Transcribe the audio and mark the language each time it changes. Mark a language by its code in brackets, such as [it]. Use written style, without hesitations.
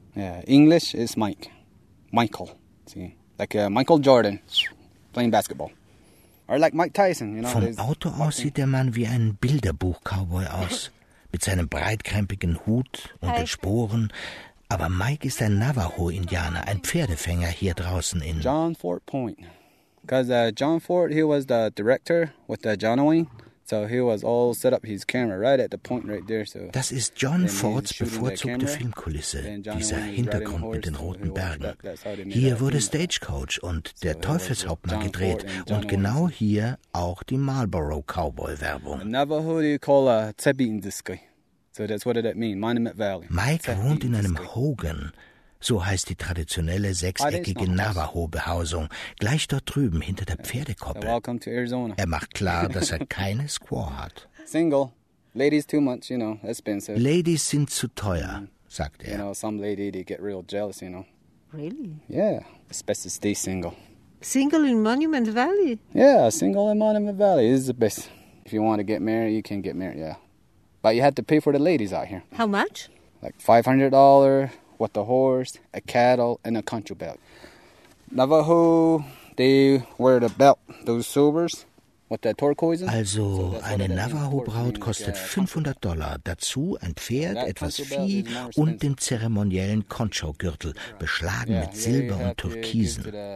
[en] Yeah, English is Mike. Michael. See, like Michael Jordan, playing basketball. Or like Mike Tyson, you know. [de] Vom Auto aus sieht der Mann wie ein Bilderbuch-Cowboy aus. Mit seinem breitkrempigen Hut und den Sporen. Aber Mike ist ein Navajo-Indianer, ein Pferdefänger hier draußen in [en] John Fort Point. Because John Fort, he was the director with the John Wayne. So he was all set up his camera right at the point right there. So [de] das ist John Fords bevorzugte Filmkulisse, dieser Hintergrund mit den roten Bergen. Hier wurde Stagecoach und der Teufelshauptmann gedreht und genau hier auch die Marlboro Cowboy Werbung. [en] Navajo, do you call a Tebi in this guy? So that's what that means, Monument Valley. [de] Mike wohnt in einem Hogan. So heißt die traditionelle sechseckige Navajo-Behausung, gleich dort drüben hinter der Pferdekoppel. Er macht klar, dass er keine Squaw hat. [en] Single. Ladies too much, you know, expensive. [de] Ladies sind zu teuer, sagt er. [en] You know, some lady, they get real jealous, you know. Really? Yeah, it's best to stay single. Single in Monument Valley? Yeah, single in Monument Valley is the best. If you want to get married, you can get married, yeah. But you had to pay for the ladies out here. How much? Like $500 with the horse, a cattle, and a country belt. Navajo, they wear the belt, those silvers. [de] Also, eine Navajo-Braut kostet $500, dazu ein Pferd, etwas Vieh und den zeremoniellen Concho-Gürtel, beschlagen mit Silber und Turkisen.